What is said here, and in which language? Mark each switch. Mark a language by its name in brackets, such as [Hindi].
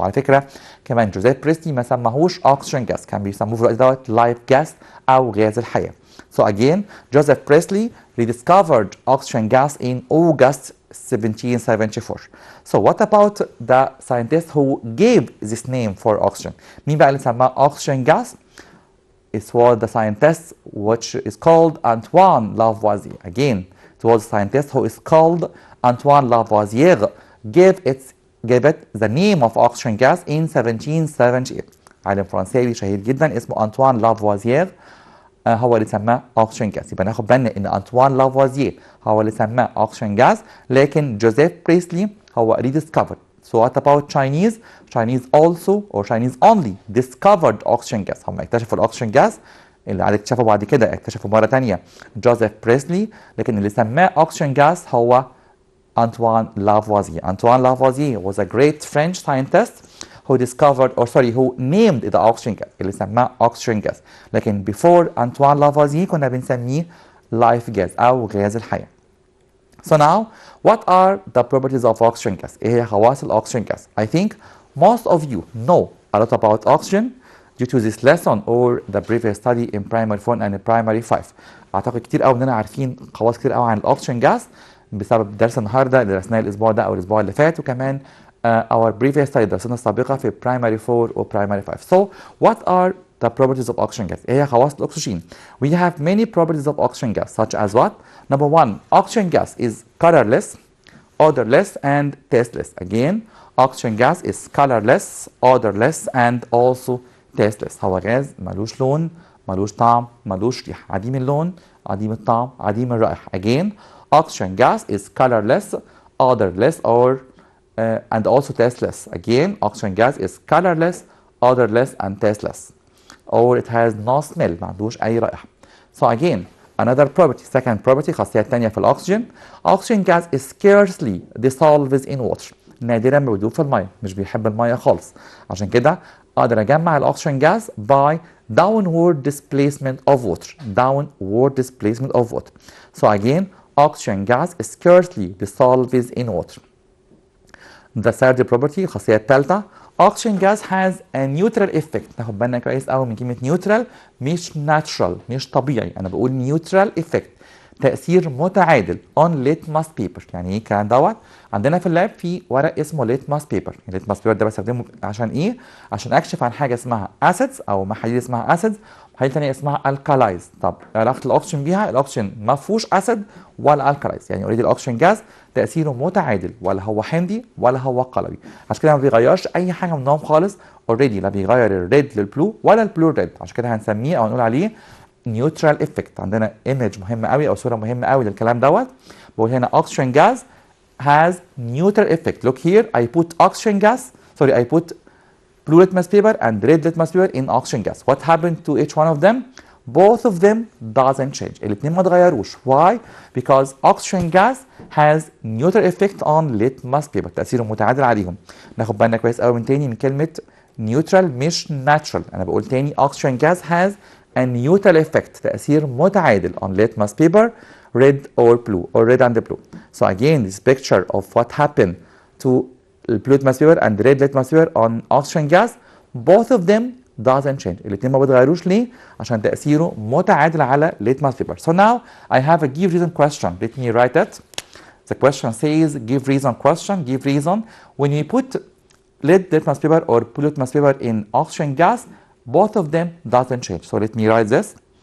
[Arabic] وعلى فكره كمان جوزيف بريسلي ما سماهوش اوكسجين جاس، كان بيسموه في الوقت دوت لايف جاس او غاز الحياه. [English] So again Joseph Priestley rediscovered oxygen gas in August 1774. So what about the scientist who gave this name for oxygen? [Arabic] مين بقى اللي سماه [English] oxygen gas؟ It was the scientist which is called Antoine Lavoisier. Again, it was a scientist who is called Antoine Lavoisier gave it the name of oxygen gas in 1778. [Arabic] عالم فرنساوي شهير جدا اسمه أنطوان لافوازير هو اللي سماه oxygen gas. يبقى ناخد بالنا ان أنطوان لافوازير هو اللي سماه oxygen gas، لكن جوزيف بريسلي هو rediscovered. [English] So what about Chinese? Chinese also or Chinese only discovered oxygen gas. [Arabic] هم اكتشفوا الاكسجين جاز، اللي على اكتشفوا بعد كده اكتشفوا مرة تانية جوزيف بريسلي، لكن اللي سماه oxygen gas هو Antoine Lavoisier. [English] Antoine Lavoisier was a great French scientist who discovered who named the oxygen gas، [Arabic] اللي سماه [English] oxygen gas. [Arabic] لكن before Antoine Lavoisier كنا بنسميه life gas أو غاز الحياة. [English] So now, what are the properties of oxygen gas? [Arabic] إيه هي خواص الأكسجين gas? [English] I think most of you know a lot about oxygen due to this lesson or the previous study in primary 4 and primary 5. [Arabic] أعتقد كتير قوي إننا عارفين خواص كتير قوي عن الأكسجين gas بسبب درس النهارده اللي درسناه الأسبوع ده أو الأسبوع اللي فات، وكمان [English] our previous study [Arabic] درسنا السابقة في primary 4 و primary 5. [English] So what are the properties of oxygen gas? [Arabic] إيه هي خواص الأكسجين؟ [English] We have many properties of oxygen gas such as what? Number one, oxygen gas is colorless, odorless, and tasteless. Again, oxygen gas is colorless, odorless, and also tasteless. [Arabic] هو غاز ملوش لون، ملوش طعم، ملوش ريحة، عديم اللون، عديم الطعم، عديم الرائحة. [English] Again, oxygen gas is colorless, odorless, and also tasteless. Again, oxygen gas is colorless, odorless, and tasteless. Or it has no smell، [Arabic] ما عندوش أي رائحة. [English] So again, another property, second property، [Arabic] خاصية تانية في الأكسجين. [English] Oxygen gas is scarcely dissolves in water. [Arabic] نادرا ما بيدوب في المية، مش بيحب المية خالص. عشان كده أقدر أجمع الأكسجين gas by [English] downward displacement of water. Downward displacement of water. So again, oxygen gas scarcely dissolves in water. The third property [Arabic] الخاصية الثالثة [English] oxygen gas has a neutral effect. [Arabic] ناخد بالنا كويس قوي من كلمة neutral مش natural مش طبيعي، أنا بقول neutral effect تأثير متعادل [English] on litmus paper. [Arabic] يعني إيه الكلام دوت؟ عندنا في اللاب في ورق اسمه litmus paper. litmus paper ده بستخدمه عشان إيه؟ عشان أكشف عن حاجة اسمها acids أو محاليل اسمها acids، محاليل تانية اسمها alkalis. طب علاقة الأكسجين بيها، الأكسجين ما فيهوش أسيد ولا alkalis، يعني أوريدي الأكسجين جاز تأثيره متعادل، ولا هو حمضي ولا هو قلوي، عشان كده ما بيغيرش أي حاجة منهم خالص. أوريدي لا بيغير الريد للبلو ولا البلو ريد، عشان كده هنسميه أو نقول عليه نيوترال افكت. عندنا ايمج مهمه قوي او صوره مهمه قوي للكلام دوت. بقول هنا [English] oxygen gas has neutral effect. Look here, I put oxygen gas, sorry, I put blue litmus paper and red litmus paper in oxygen gas. What happened to each one of them? Both of them doesn't change. [Arabic] الاثنين ما اتغيروش. Why? [English] Because oxygen gas has neutral effect on litmus paper. [Arabic] تأثيره متعادل عليهم. ناخد بالنا كويس قوي من تاني من كلمه neutral مش natural. انا بقول تاني [English] oxygen gas has a neutral effect [Arabic] تأثير متعادل [English] on litmus paper red or blue or red and blue. So again, this picture of what happened to blue litmus paper and red litmus paper on oxygen gas, both of them doesn't change. [Arabic] الاثنين ما بيتغيروش ليه؟ عشان تأثيره متعادل على litmus paper. [English] So now I have a give reason question. Let me write it. The question says give reason question, give reason. When you put red litmus paper or blue litmus paper in oxygen gas, both of them doesn't change. So let me write this.